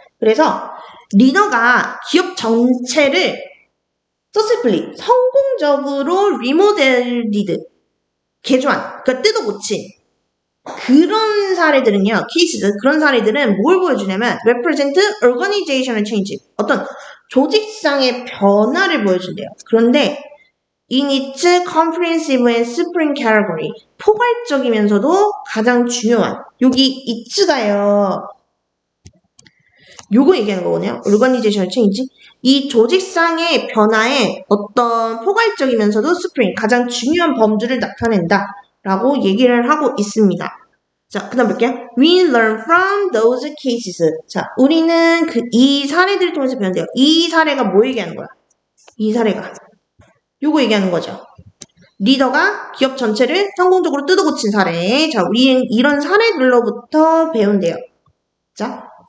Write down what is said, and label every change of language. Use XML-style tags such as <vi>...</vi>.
<ko>그래서 리더가 기업 전체를 successfully 성공적으로 remodeled 개조한, 그러니까 뜯어 고친 그런 사례들은요, 케이스, 그런 사례들은 뭘 보여주냐면,</ko> <en>represent organizational change.</en> <ko>어떤 조직상의 변화를 보여준대요. 그런데,</ko> <en>in its comprehensive and supreme category.</en> <ko>포괄적이면서도 가장 중요한. 여기 it가요. 요거 얘기하는 거거든요.</ko> <en>organizational change.</en> <ko>이 조직상의 변화에 어떤 포괄적이면서도 supreme, 가장 중요한 범주를 나타낸다. 라고 얘기를 하고 있습니다. 자, 그 다음 볼게요.</ko> <en>We learn from those cases.</en> <ko>자, 우리는 이 사례들을 통해서 배운대요. 이 사례가 뭐 얘기하는 거야? 이 사례가. 요거 얘기하는 거죠. 리더가 기업 전체를 성공적으로 뜯어고친 사례. 자, 우리는 이런 사례들로부터 배운대요. 자.</ko>